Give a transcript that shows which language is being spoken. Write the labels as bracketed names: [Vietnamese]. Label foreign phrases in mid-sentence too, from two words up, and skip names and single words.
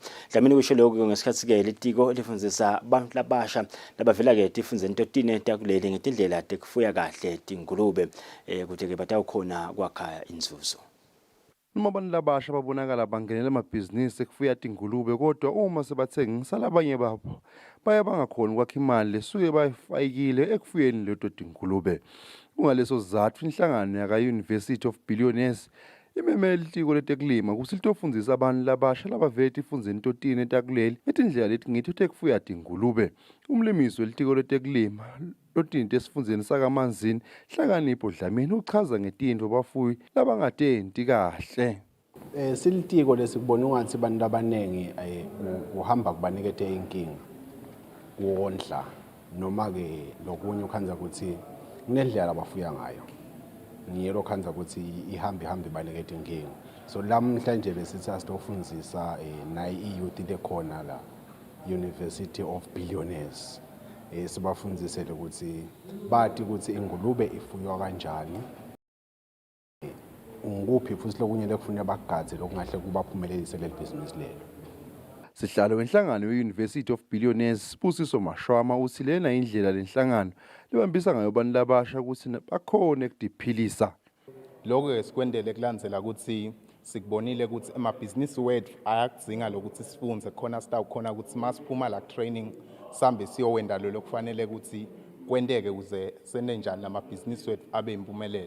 [Swati] Dlamini kusho lokho ngesikhathi-ke litiko lifundzisa abantu labasha labavela-ke tifundzeni totine takuleli ngetindlela tekufuya kahle tingulube kuti-ke batawukhona kwakha inzuzo. Noma abantu labasha babonakala bangenela amabhizinisi ekufuya tingulube kodwa uma sebathengisa labanye babo baye bangakhona ukwakha imali lesuke bayifayikile ekufuyeni leto tingulube. Kungaleso sizathu inhlangano yaka-University of Billionaires imemele itiko letekulima ukuthi litofundisa abantu labasha labavele tifundzeni totine takuleli etindlela leti ngithi tekufuya tingulube. Umlimisi welitiko letekulima Eswatini esifundeni sakaManzini, Hlakanipho Dlamini uchaza ngetindvo abafuyi labangatenti kahle. Silitiko lesikubona ungathi abantu abanengi uhamba kubanikete inkinga kuondla noma ke lokunye ukhanza ukuthi kunendlela abafuya ngayo. Ngiyelo khanza ukuthi ihamba ibanikete inkinga. So namhlanje besithi asitofundisa nayi iyouth lekhona la University of Billionaires. Sibafundzisele ukuthi bathi ukuthi ingulube ifuywa kanjani. Nguphi futhi lokunye lekufuna bagadze lokungahle kubaphumelelise le business lelo. Sihlalo wenhlangano ye-University of Billionaires Sibusiso Mashwama uthi lena indlela lenhlangano libambisa ngayo abantu labasha ukuthi bakhone ukudiphilisa. Lokho sikwendele kulandzela ukuthi sikubonile ukuthi emabhizinisi wethu ayakudzinga lokuthi sifunze khona sitawukhona ukuthi masiphuma la training sambe siyowenda lo kufanele ukuthi kwendeke uze sene njani lamabhizinisi wethu abe impumelelo.